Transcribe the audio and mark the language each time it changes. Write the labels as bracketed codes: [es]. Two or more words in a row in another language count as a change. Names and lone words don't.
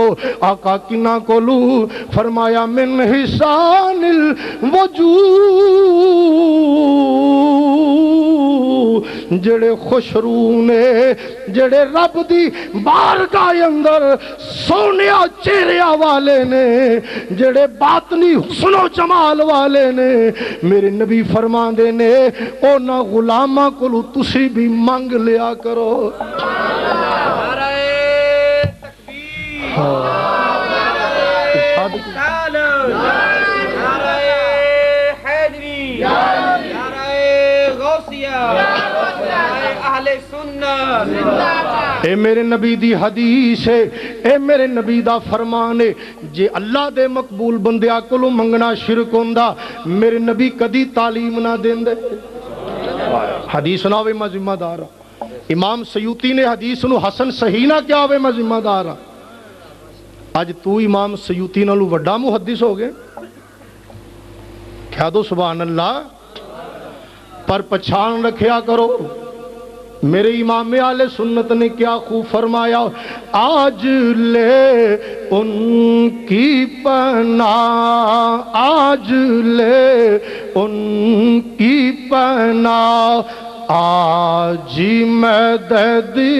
[pa] آقا کنا کولو فرمایا [ar] من حسان الوجوہ، [pa] جڑے خوشرو نے، جڑے رب دی بارگاہ اندر سونیا چہرے والے نے، جڑے باطنی حسن و جمال والے نے، میرے نبی فرماندے نے اونا غلاماں کولو تسی بھی مانگ لیا کرو۔ اے میرے نبی دی حدیث ہے، اے میرے نبی دا فرمان ہے، جے اللہ دے مقبول بندیاں کولوں منگنا شرک ہوندا میرے نبی کدی تعلیم نہ دیندے۔ حدیث نہ ہوئے میں ذمہ دار ہوں۔ امام سیوطی نے حدیث نو حسن صحیح نہ کیا ہوئے میں ذمہ دار ہوں۔ آج تو امام سیوطی نالو وڈا محدث ہو گئے، کہہ دو [ar] سبحان اللہ۔ [pa] پر پچھان رکھیا کرو، میرے امام اہل سنت نے کیا خوب فرمایا، [ur] آج لے ان کی پناہ، آج لے ان کی پناہ، آج مدد